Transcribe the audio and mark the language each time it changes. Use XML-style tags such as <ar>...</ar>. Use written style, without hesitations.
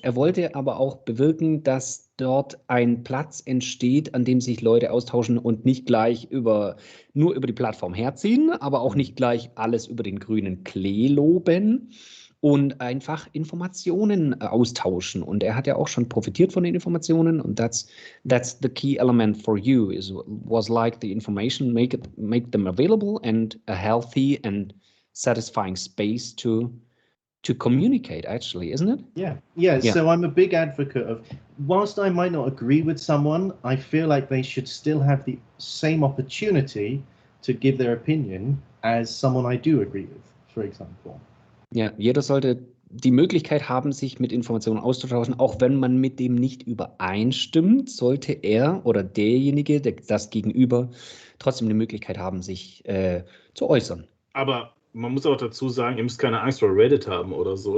<de>Er wollte aber auch bewirken, dass dort ein Platz entsteht, an dem sich Leute austauschen und nicht gleich nur über die Plattform herziehen, aber auch nicht gleich alles über den grünen Klee loben. Und einfach Informationen austauschen. Und er hat ja auch schon profitiert von den Informationen.</de> <en>Und that's the key element for you. Was like the information, make them available and a healthy and satisfying space to communicate, actually, isn't it? Yeah. So I'm a big advocate of, whilst I might not agree with someone, I feel like they should still have the same opportunity to give their opinion as someone I do agree with, for example.</en> <de>Ja, jeder sollte die Möglichkeit haben, sich mit Informationen auszutauschen. Auch wenn man mit dem nicht übereinstimmt, sollte er oder derjenige, das Gegenüber, trotzdem die Möglichkeit haben, sich zu äußern. Aber man muss auch dazu sagen, ihr müsst keine Angst vor Reddit haben oder so.</de>